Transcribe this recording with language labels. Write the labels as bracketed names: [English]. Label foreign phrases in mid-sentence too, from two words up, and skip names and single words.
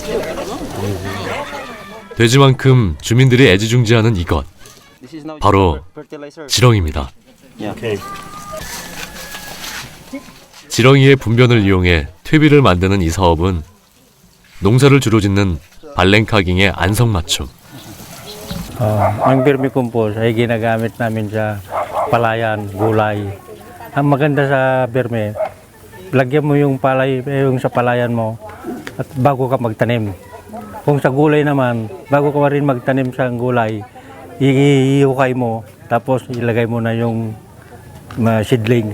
[Korean] 돼지만큼 주민들이 애지중지하는 이것. 바로 지렁이입니다. 지렁이의 분변을 이용해 퇴비를 만드는 이 사업은 농사를 주로 짓는 발렌카깅의 안성맞춤. [Filipino] Ang vermicompost ay ginagamit namin sa palayan, gulay. Ang maganda sa verme, lagyan mo yung palay, yung sa palayan mo at bago ka magtanim. Kung sa gulay naman, bago ka rin magtanim sa gulay, ihukay mo, tapos ilagay mo na yung seedlings.